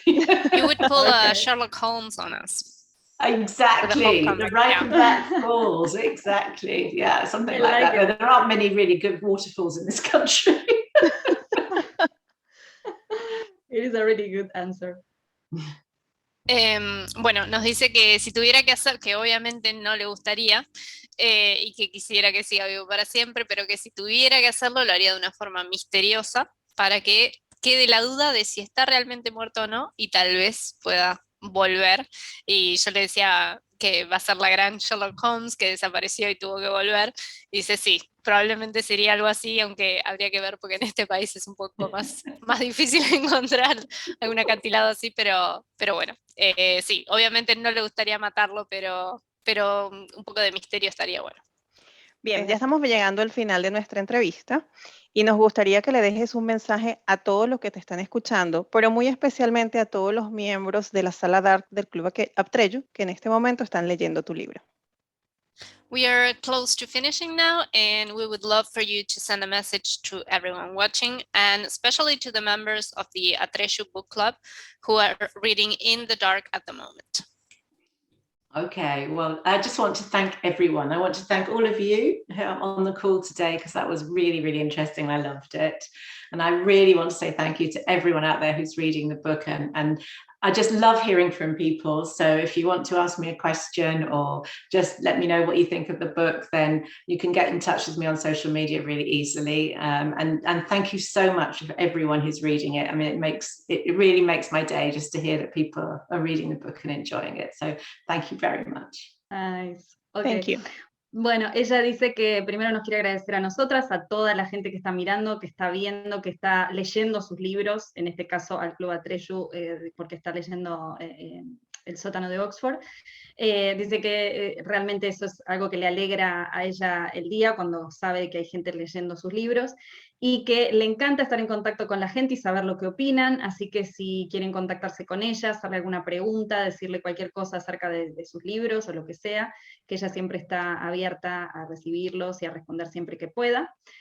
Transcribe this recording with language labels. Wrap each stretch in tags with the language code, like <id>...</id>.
<en>You would pull a Sherlock Holmes on us. Exactly, the Reichenbach falls, exactly. Yeah, something like that. There aren't many really good waterfalls in this country. It is a really good answer.</en> <es>Bueno, nos dice que si tuviera que hacer, que obviamente no le gustaría y que quisiera que siga vivo para siempre, pero que si tuviera que hacerlo lo haría de una forma misteriosa para que quede la duda de si está realmente muerto o no y tal vez pueda volver. Y yo le decía que va a ser la gran Sherlock Holmes que desapareció y tuvo que volver. Y dice, sí, probablemente sería algo así, aunque habría que ver porque en este país es un poco más difícil encontrar algún acantilado así, pero bueno, sí, obviamente no le gustaría matarlo, pero un poco de misterio estaría bueno. Bien, ya estamos llegando al final de nuestra entrevista y nos gustaría que le dejes un mensaje a todos los que te están escuchando, pero muy especialmente a todos los miembros de la sala DART del Club Atreyu que en este momento están leyendo tu libro.</es> <en>We are close to finishing now, and we would love for you to send a message to everyone watching, and especially to the members of the Atreyu Book Club who are reading in the dark at the moment. Okay, well, I just want to thank everyone. I want to thank all of you who are on the call today, because that was really, really interesting. I loved it. And I really want to say thank you to everyone out there who's reading the book. And I just love hearing from people. So if you want to ask me a question or just let me know what you think of the book, then you can get in touch with me on social media really easily. And thank you so much for everyone who's reading it. I mean, it really makes my day just to hear that people are reading the book and enjoying it. So thank you very much. Nice. Okay. Thank you.</en> <es>Bueno, ella dice que primero nos quiere agradecer a nosotras, a toda la gente que está mirando, que está viendo, que está leyendo sus libros, en este caso al Club Atreyu, porque está leyendo El sótano de Oxford. Dice que realmente eso es algo que le alegra a ella el día, cuando sabe que hay gente leyendo sus libros, y que le encanta estar en contacto con la gente y saber lo que opinan, así que si quieren contactarse con ella, hacerle alguna pregunta, decirle cualquier cosa acerca de sus libros o lo que sea, que ella siempre está abierta a recibirlos y a responder siempre que pueda.</es>